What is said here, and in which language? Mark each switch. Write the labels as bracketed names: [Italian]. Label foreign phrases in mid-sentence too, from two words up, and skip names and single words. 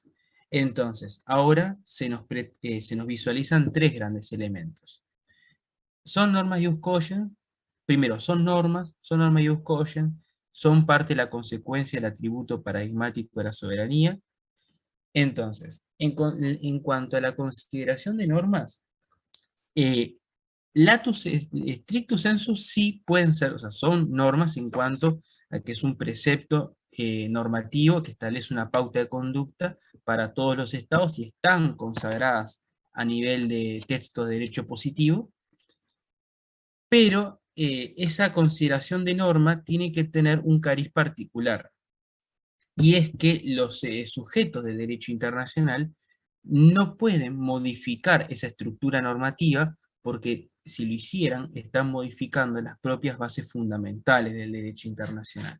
[Spanish] Entonces, ahora se nos visualizan tres grandes elementos. Son normas [Latin] ius cogens, [Spanish] primero, son normas [Latin] ius cogens, [Spanish] son parte de la consecuencia del atributo paradigmático de la soberanía. Entonces, en cuanto a la consideración de normas, [Latin] latus strictus sensu [Spanish] sí pueden ser, o sea, son normas en cuanto a que es un precepto normativo que establece una pauta de conducta para todos los estados y están consagradas a nivel de texto de derecho positivo, pero esa consideración de norma tiene que tener un cariz particular, y es que los sujetos del derecho internacional no pueden modificar esa estructura normativa, porque si lo hicieran, están modificando las propias bases fundamentales del derecho internacional.